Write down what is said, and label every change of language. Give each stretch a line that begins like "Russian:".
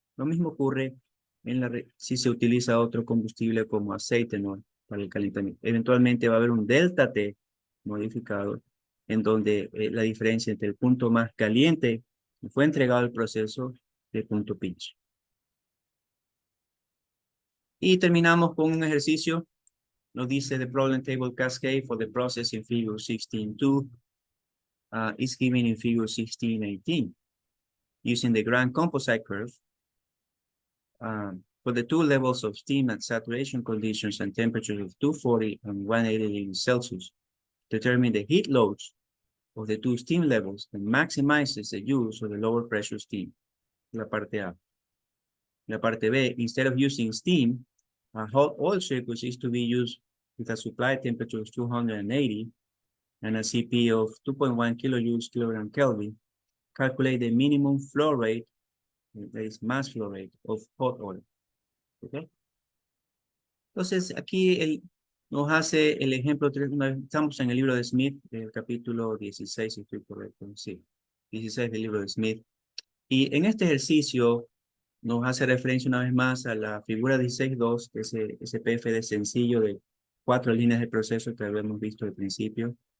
Spanish: Lo mismo ocurre si se utiliza otro combustible como aceite, ¿no? Para el calentamiento. Eventualmente va a haber un delta T modificado en donde la diferencia entre el punto más caliente que fue entregado al proceso del punto pinch. Y terminamos con un ejercicio. Nos dice
English: the problem table cascade for the process in figure 16.2 is given in figure 1618. Using the grand composite curve, for the two levels of steam at saturation conditions and temperatures of 240 and 180 degrees Celsius, determine the heat loads of the two steam levels and maximizes the use of the lower pressure steam.
Spanish: La parte A. La parte B,
English: instead of using steam, a hot oil circuit is to be used with a supply temperature of 280 and a CP of 2.1 kilojoules kilogram Kelvin. Calculate the minimum flow rate, that is mass flow rate of hot oil. Okay.
Spanish: Entonces, aquí nos hace el ejemplo, estamos en el libro de Smith, el capítulo 16, si estoy correcto, sí, 16 del libro de Smith. Y en este ejercicio nos hace referencia una vez más a la figura 16.2, ese PFD sencillo de 4 líneas de proceso que habíamos visto al principio.